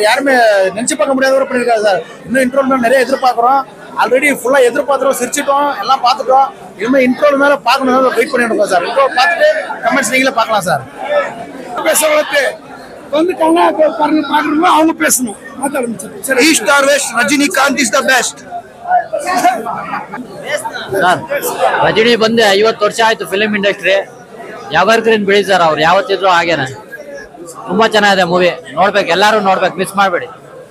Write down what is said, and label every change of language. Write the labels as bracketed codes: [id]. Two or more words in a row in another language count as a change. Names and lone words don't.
[ta] யாருமே நினைச்சு பார்க்க முடியாதவரை பண்ணிருக்காரு சார். இன்னும் இன்ட்ரோல் நிறைய எதிர்பார்க்கிறோம். ஆல்ரெடி ஃபுல்லா எதிர்பார்த்துறோம், சிரிச்சிட்டோம், எல்லாம் பார்த்துட்டோம். இனிமே இன்ட்ரோல் மேல பார்க்கணும், வெயிட் பண்ணிட்டு இருக்கோம் சார். இன்ட்ரோல் பார்த்துட்டு கமெண்ட்ஸ் நீங்களே பார்க்கலாம் சார். பேசவளத்து வந்து பாக்குறவங்க அவங்க பேசணும். [en] East or West, Rajinikanth is the best. [kn] ಸರ್ ರಜನಿ ಬಂದು 50 ವರ್ಷ ಆಯ್ತು [en] film industry. [kn] ಯಾವರ್ಗ್ರೀನ್ ಬಿಡಿ ಸರ್. ಅವ್ರು ಯಾವತ್ತಿದ್ರು ಹಾಗೇನೆ. ತುಂಬಾ ಚೆನ್ನಾಗಿದೆ ಮೂವಿ. ನೋಡ್ಬೇಕು, ಎಲ್ಲರೂ ನೋಡ್ಬೇಕು, ಮಿಸ್ ಮಾಡಬೇಡಿ.